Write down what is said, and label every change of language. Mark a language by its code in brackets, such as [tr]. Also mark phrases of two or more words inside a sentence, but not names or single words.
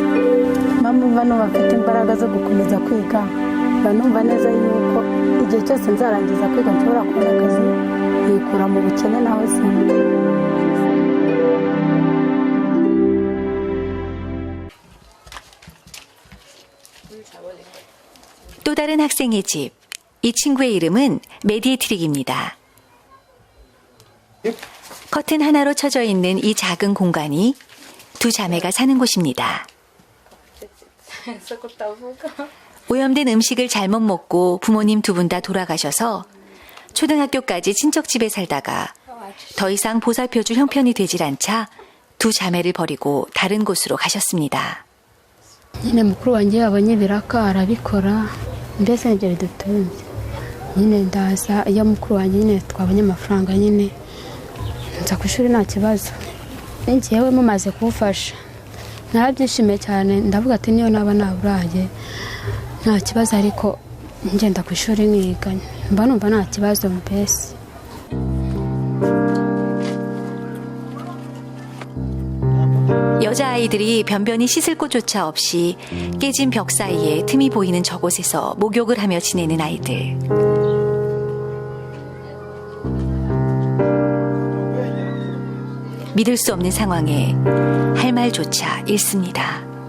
[rw] Mpamvu no bafite imbaraga zo gukomeza kwiga banumva neza yuko igihe cyose nzarangiza kwiga nshobora kubona akazi yikura mu bukene naho zimwe. [ko] 또 다른 학생의 집. 이 친구의 이름은 메디에트릭입니다. 커튼 하나로 쳐져 있는 이 작은 공간이 두 자매가 사는 곳입니다. 오염된 음식을 잘못 먹고 부모님 두 분 다 돌아가셔서 초등학교까지 친척 집에 살다가 더 이상 보살펴줄 형편이 되질 않자 두 자매를 버리고 다른 곳으로 가셨습니다. [rw] nyine mukuru wanjye yabonye ibiraka arabikora mbese ibyo bidutunze nyine ndaza iyo mukuru wanjye nyine twabonye amafaranga nyine nza ku ishuri nta kibazo njyewe mumaze kumufasha narabyishimiye cyane ndavuga ati niyo naba naburaye nta kibazo ariko ngenda ku ishuri niga mba numva nta kibazo mbese. [ko] 여자아이들이 변변히 씻을 곳조차 없이 깨진 벽 사이에 틈이 보이는 저곳에서 목욕을 하며 지내는 아이들. 믿을 수 없는 상황에 할 말조차 잃습니다.